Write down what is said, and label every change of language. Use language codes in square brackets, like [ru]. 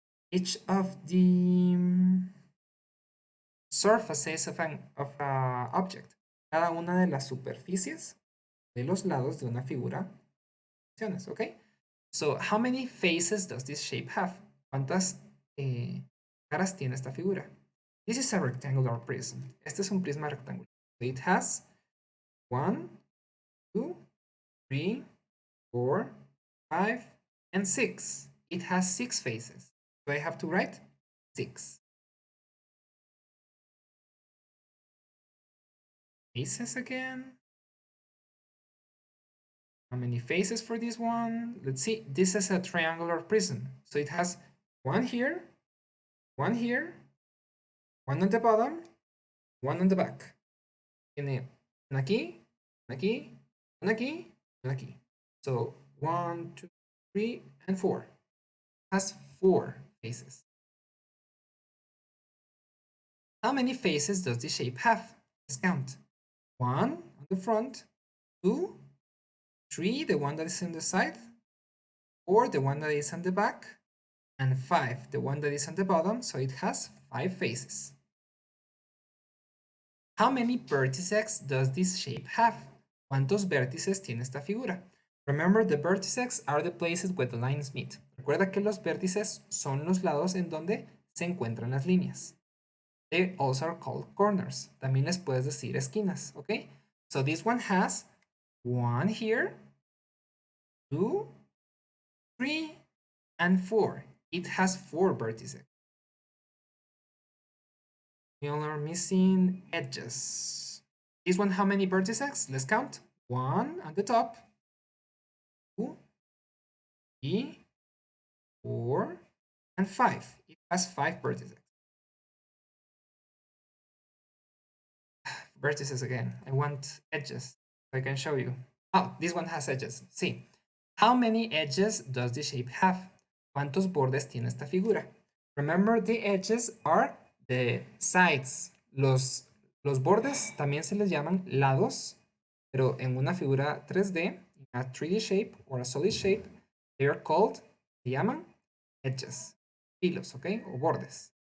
[en] Each of the surfaces of an object. [es] Cada una de las superficies de los lados de una figura. ¿Ok? [en] So, how many faces does this shape have? [es] ¿Cuántas caras tiene esta figura? [en] This is a rectangular prism. [es] Este es un prisma rectangular. [en] So it has 1, 2, 3, 4, 5, and 6. It has 6 faces. So I have to write 6. Faces again. How many faces for this one? Let's see. This is a triangular prism. So it has 1 here, 1 here, 1 on the bottom, 1 on the back. [es] Tiene una aquí, una aquí, una aquí, una aquí. [en] So 1, 2, 3, and 4. It has 4 faces. How many faces does this shape have? Let's count. 1 on the front, 2, 3, the one that is on the side, 4, the one that is on the back, and 5, the one that is on the bottom, so it has 5 faces. How many vertices does this shape have? [es] ¿Cuántos vértices tiene esta figura? [en] Remember, the vertices are the places where the lines meet. [es] Recuerda que los vértices son los lados en donde se encuentran las líneas. [en] They also are called corners. [es] También les puedes decir esquinas, ¿ok? [en] So this one has 1 here, 2, 3, and 4. It has 4 vertices. We only are missing edges. This one, how many vertices? Let's count. 1 at the top, 2, 3, 4, and 5. It has 5 vertices. Vertices again. I want edges. I can show you. Oh, this one has edges. See. How many edges does the shape have? [es] ¿Cuántos bordes tiene esta figura? [en] Remember, the edges are the sides. [es] Los bordes también se les llaman lados, pero en una figura 3D, [en] a 3D shape or a solid shape, they are called, [es] se llaman edges, filos, okay, o bordes.